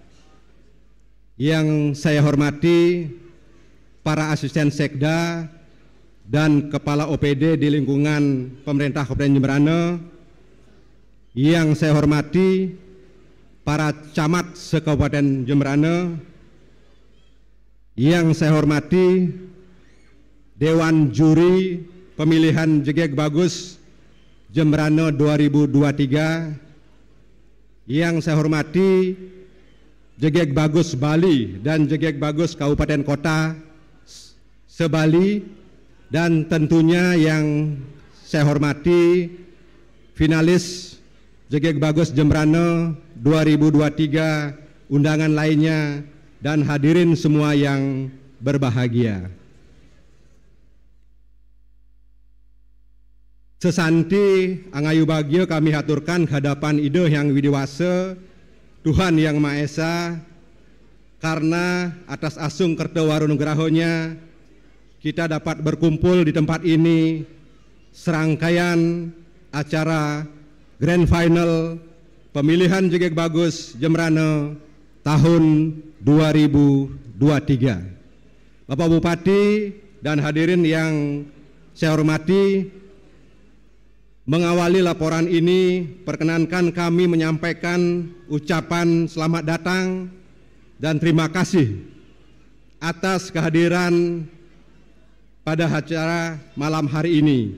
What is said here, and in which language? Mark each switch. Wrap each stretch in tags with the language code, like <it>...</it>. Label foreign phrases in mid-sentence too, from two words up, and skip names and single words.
<id>yang saya hormati para asisten sekda dan kepala OPD di lingkungan pemerintah Kabupaten Jemberana, yang saya hormati para camat se-Kabupaten Jemberana, yang saya hormati Dewan Juri Pemilihan Jegek Bagus Jemberana 2023, yang saya hormati Jegek Bagus Bali dan Jegek Bagus Kabupaten Kota se-Bali, dan tentunya yang saya hormati finalis Jegek Bagus Jemberana 2023, undangan lainnya, dan hadirin semua yang berbahagia.</id> <ban>Sesanti angayu bagio</ban> <id>kami haturkan hadapan Ide Hyang Widiwase, Tuhan Yang Maha Esa, karena atas</id> <ban>asung kerto warunugrahonya</ban> <id>kita dapat berkumpul di tempat ini serangkaian acara Grand Final Pemilihan Jegek Bagus Jemberana tahun 2023. Bapak Bupati dan hadirin yang saya hormati, mengawali laporan ini perkenankan kami menyampaikan ucapan selamat datang dan terima kasih atas kehadiran pada acara malam hari ini.</id>